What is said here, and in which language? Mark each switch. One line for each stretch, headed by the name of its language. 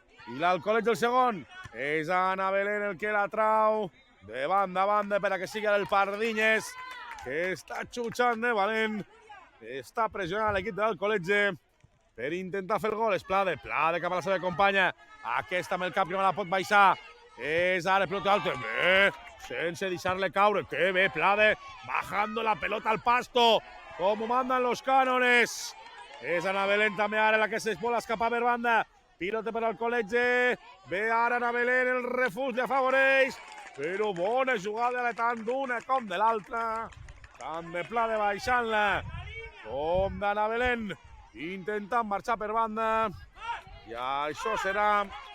Catalan: I l'Alcoletge el segon. És Anna Belén el que la trau de banda a banda per a que sigui el Pardinyes, que està xutxant de valent. Està pressionant l'equip de l'Alcoletge per intentar fer el gol. És Plade cap a la seva companya. Aquesta amb el cap que no la pot baixar. És ara pelota alta. Bé, sense deixar-le caure.
Spanish: Que bé, Plade, bajando la pelota al pasto, como mandan los cánones.
Catalan: És Anna Belén també ara la que se vol escapar per banda. Pilota per l'Alcoletge. Ve ara Anna Belén, el refús li afavoreix. Però bona jugada tant d'una com de l'altra. Tant de Plade baixant-la com d'Anna Belén intentant marxar per banda. I això serà